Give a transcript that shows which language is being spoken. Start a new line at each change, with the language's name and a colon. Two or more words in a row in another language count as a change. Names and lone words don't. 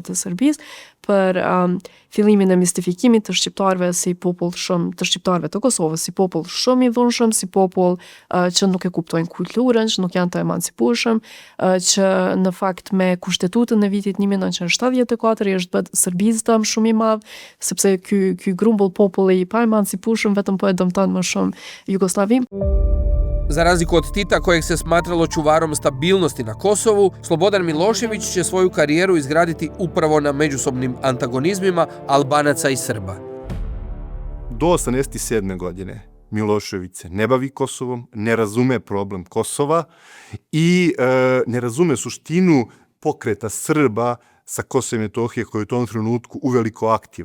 Albanian: të Serbisë, për fillimin e mistifikimit të shqiptarëve si popull shumë, të shqiptarëve të Kosovës si popull shumë i dhunshëm, si popull që nuk e kuptojnë kulturën, që nuk janë të emancipueshëm, që në fakt me kushtetutën e vitit 1974 është bërë serbizëm shumë i madh, sepse ky grumbull populli i pa emancipueshëm vetëm po e dëmton më shumë Jugoslavinë.
Serbian: Za razliku od Tita, kojeg se smatralo čuvarom stabilnosti na Kosovu, Slobodan Milošević će svoju karijeru izgraditi upravo na međusobnim antagonizmima Albanaca i Srba. Do 1987. godine Milošević se ne bavi Kosovom, ne razume problem Kosova i ne razume suštinu pokreta Srba sa Kosova i Metohije koji je u tom trenutku uveliko aktivan.